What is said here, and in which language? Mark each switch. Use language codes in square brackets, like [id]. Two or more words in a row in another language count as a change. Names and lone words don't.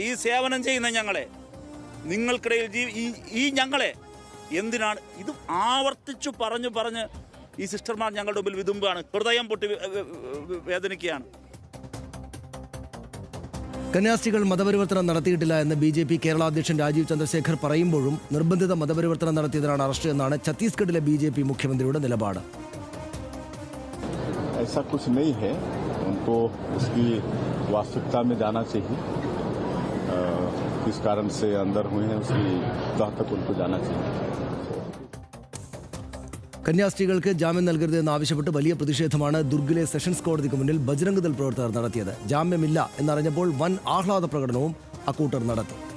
[ml] ഈ സേവനം ചെയ്യുന്ന ഞങ്ങളെ, നിങ്ങൾക്കിടയിൽ ഈ ഞങ്ങളെ എന്തിനാണ് ഇത് ആവർത്തിച്ചു പറഞ്ഞ് ഈ സിസ്റ്റർമാർ ഞങ്ങളുടെ മുമ്പിൽ വിതുമ്പാണ്. ഹൃദയം പൊട്ടി വേദനിക്കുകയാണ്. കന്യാസ്ത്രീകൾ മതപരിവർത്തനം നടത്തിയിട്ടില്ല എന്ന് BJP കേരള അധ്യക്ഷൻ രാജീവ് ചന്ദ്രശേഖർ പറയുമ്പോഴും നിർബന്ധിത മതപരിവർത്തനം നടത്തിയതിനാണ് അറസ്റ്റ് എന്നാണ് ഛത്തീസ്ഗഡിലെ BJP മുഖ്യമന്ത്രിയുടെ നിലപാട്. [hi] ऐसा कुछ नहीं है, उनको उसकी वास्तविकता में जाना चाहिए. किस कारण से अंदर हुए हैं उसकी तह तक उनको जाना चाहिए. [ml] കന്യാസ്ത്രീകൾക്ക് ജാമ്യം നൽകരുത് എന്നാവശ്യപ്പെട്ട് വലിയ പ്രതിഷേധമാണ് ദുർഗിലെ സെഷൻസ് കോടതിക്ക് മുന്നിൽ ബജരംഗ് ദൾ പ്രവർത്തകർ നടത്തിയത്. ജാമ്യമില്ല എന്നറിഞ്ഞപ്പോൾ വൻ ആഹ്ലാദ പ്രകടനവും അക്കൂട്ടർ നടത്തി.